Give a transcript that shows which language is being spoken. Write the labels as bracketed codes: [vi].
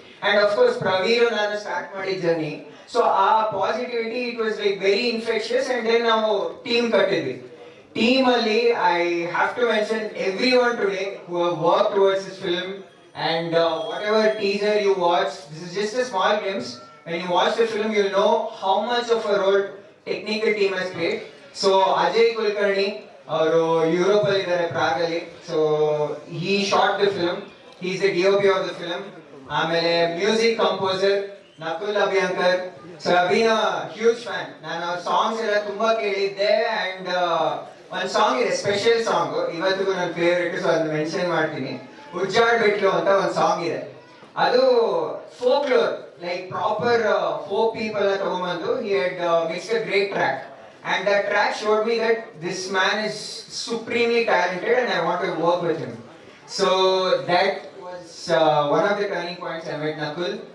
[en] And of course Praveer ನಾನು start ಮಾಡಿದ ಜರ್ನಿ. ಸೊ ಆ positivity it was like very infectious. And then [kn] ನಾವು team ಕಟ್ಟಿದ್ವಿ. [en] Team ಅಲ್ಲಿ I have to mention everyone today who have work towards this film. And whatever teaser you watch, this is just a small glimpse. when you watch the film you'll know how much of a role technical team has played. [kn] So Ajay Kulkarni ಅವರು Europe ಅಲ್ಲಿ ಇದ್ದಾರೆ, ಪ್ರಾಗ್ ಅಲ್ಲಿ. [en] So he shot the film, he is the DOP of the film. [kn] ಆಮೇಲೆ music composer Nakul ಅಭಿಯಂಕರ್. So ಅಭಿನ [en] huge fan, [kn] ನಾನು ಅವ್ರ songs ಎಲ್ಲ ತುಂಬಾ ಕೇಳಿದ್ದೆ. ಅಂಡ್ ಒಂದು ಸಾಂಗ್ ಇದೆ, ಸ್ಪೆಷಲ್ ಸಾಂಗ್, ಇವತ್ತಿಗೂ ನನ್ನ ಫೇವ್ರೇಟ್. ಸೊ ಅದನ್ನ ಮೆನ್ಷನ್ ಮಾಡ್ತೀನಿ. ಉಜ್ಜಾಡ್ ಬಿಟ್ಲು ಅಂತ ಒಂದು ಸಾಂಗ್ ಇದೆ, ಅದು folklore, like proper folk people ತಗೊಂಡ್ಬಂದು [en] he had mixed a great track, and that track showed me that this man is supremely talented and I want to work with him. So that was one of the turning points. I met Nakul.